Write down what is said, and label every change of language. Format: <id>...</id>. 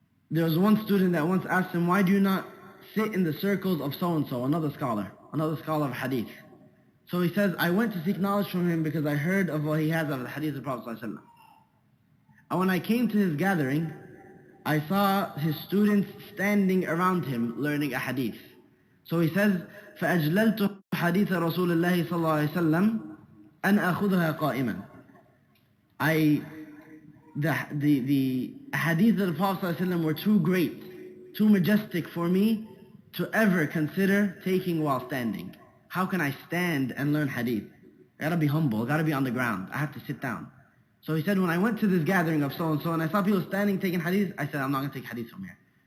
<en>There was one student that once asked him, why do you not sit in the circles of so-and-so, another scholar of hadith? So he says, I went to seek knowledge from him because I heard of what he has of the hadith of the Prophet ﷺ. And when I came to his gathering, I saw his students standing around him learning a hadith. So he says,</en> <ar>فَأَجْلَلْتُ حَدِيثَ رَسُولِ اللَّهِ صَلَّى اللَّهُ عَلَيْهِ وسلم أَنْ أَخُذَهَا قَائِمًا.</ar> <en>The hadith of the Prophet ﷺ were too great, too majestic for me to ever consider taking while standing. How can I stand and learn hadith? I gotta be humble, I gotta be on the ground, I have to sit down. So he said, when I went to this gathering of so-and-so and I saw people standing taking hadith, I said, I'm not going to take hadith from here.</en>